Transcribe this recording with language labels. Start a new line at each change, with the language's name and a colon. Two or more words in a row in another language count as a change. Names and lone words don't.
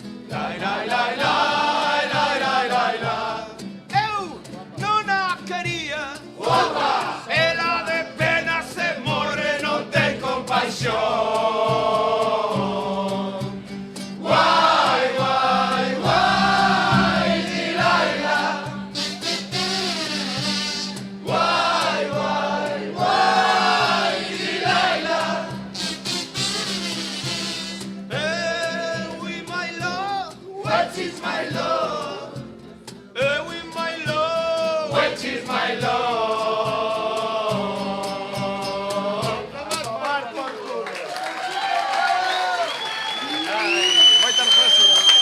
Galician: Eu non a quería, ela de pena se morre, non ten compaixón. Guai, guai, guai, Delilah. Guai, guai, guai, Delilah.
English: With my love, what is my love? With my love, what is my love?
Galician: Moitas gracias.